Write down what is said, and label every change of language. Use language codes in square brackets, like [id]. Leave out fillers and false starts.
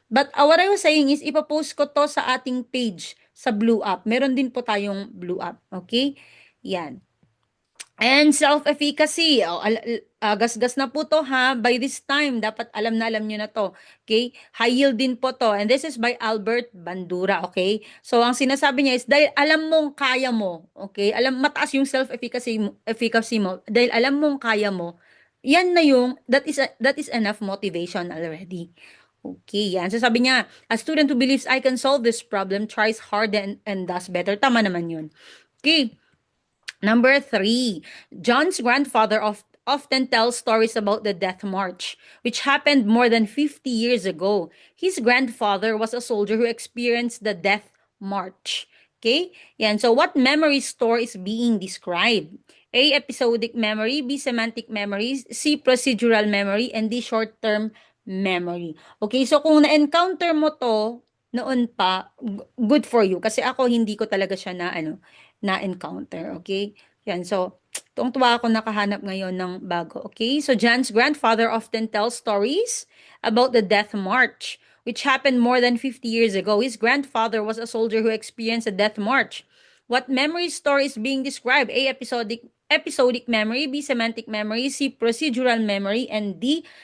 [en] But what I was saying is, [tl] ipopost ko to sa ating page sa Blue Up. Meron din po tayong Blue Up, okay? Yan. And self-efficacy. Gasgas na po to ha. By this time, dapat alam na alam nyo na to. Okay? High yield din po to. [en] And this is by Albert Bandura. Okay? [tl] So, ang sinasabi niya is, dahil alam mong kaya mo. Okay? Mataas yung efficacy mo. Dahil alam mong kaya mo, yan na yung, [en] that is enough motivation already. [tl] Okay, yan. [en] So sabi niya, a student who believes I can solve this problem tries hard and does better. [tl] Tama naman yun. [en] Okay. Number three, John's grandfather often tells stories about the Death March, which happened more than 50 years ago. His grandfather was a soldier who experienced the Death March. Okay? Yan. So, what memory store is being described? A. Episodic memory. B. Semantic memory. C. Procedural memory. And D. Short-term memory. Okay? [tl] So, kung na-encounter mo to noon pa, good for you. Kasi ako, hindi ko talaga siya na-encounter, okay? Yan, so, tuwang-tuwa ako nakahanap ngayon ng bago, okay? [en] So, John's grandfather often tells stories about the Death March, which happened more than 50 years ago. His grandfather was a soldier who experienced a Death March. What memory story is being described? A. Episodic memory, B. Semantic memory, C. Procedural memory, and D.